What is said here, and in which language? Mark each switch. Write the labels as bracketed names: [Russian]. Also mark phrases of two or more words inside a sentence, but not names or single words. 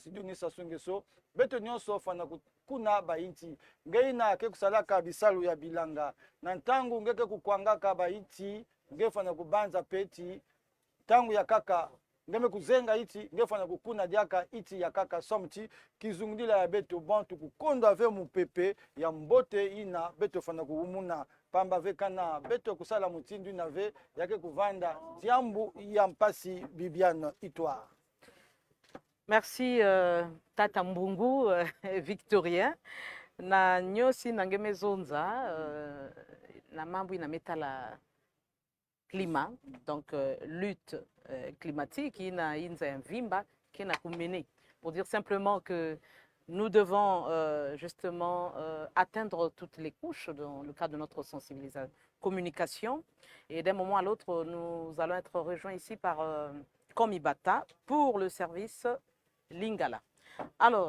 [Kituba (Democratic Republic of Congo)] isi Denis Sassou Nguesso beto nyonso fana kuna bainti ngei na ke kusalaka bisalu ya bilanga na ntangu ngeke kukwangaka bainti ngefana kubanza peti tangu ya kaka ngeme kuzenga iti ngefana kukuna diaka iti ya kaka somti kizungudila ya beto bantu kukonda ve mupepe ya mbote ina beto fana kuumuna pamba ve kana beto kusala mutindu na ve yake kuvanda diambu ya mpasi Bibiane Itware. Merci Tata Mbungu Victorien na nyosi nangeme zonza na mambo inameta [French] la climat donc lutte climatique [Kituba (Democratic Republic of Congo)] ina inza ya mvimba kina kumene [French] pour dire simplement que nous devons justement atteindre toutes les couches dans le cadre de notre sensibilisation communication et d'un moment à l'autre nous allons être rejoints ici par Komibata pour le service Lingala.